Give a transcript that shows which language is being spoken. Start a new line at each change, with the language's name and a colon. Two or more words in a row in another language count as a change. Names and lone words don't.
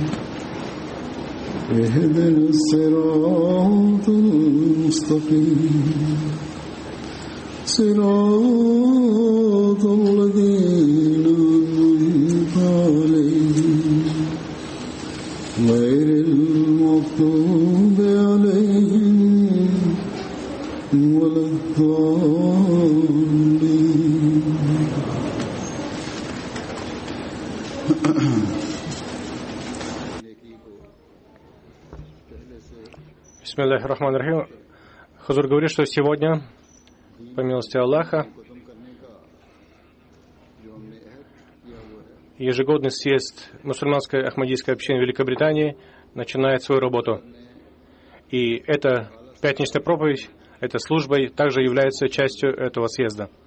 Arabic: اهدنا الصراط المستقيم صراط الذين أنعمت عليهم غير المغضوب عليهم ولا الضالين. بسم الله الرحمن الرحيم.
Russian: Хазур говорит, что сегодня, по милости Аллаха, ежегодный съезд мусульманской ахмадийской общины Великобритании начинает свою работу. И эта пятничная проповедь, эта служба также является частью этого съезда.